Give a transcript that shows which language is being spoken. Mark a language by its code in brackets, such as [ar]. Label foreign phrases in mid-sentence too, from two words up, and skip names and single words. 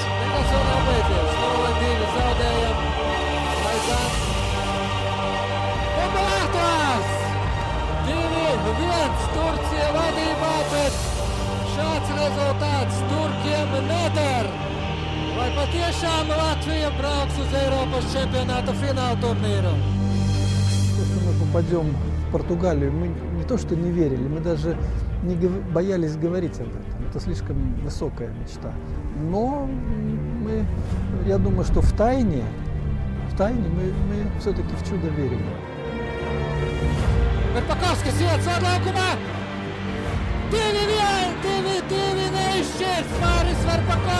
[lv] Nekas vēl nav beidzies. 0-2 zaudējam. Aizāns. Un Latvijas! 2-1 Turcija vadībā, bet šāds rezultāts Turkiem neder. Vai patiešām Latvija brauks uz Eiropas čempionāta [ru] финал турнира? Если мы попадем в Португалию, мы не то что не верили, мы даже не боялись говорить об этом. Это слишком высокая мечта. Но я думаю, что в тайне мы все-таки в чудо верим. [lv] Verpakovskis iet sadlaukumā. 2-1, 2-2 neizšķirs Māris Verpakovskis.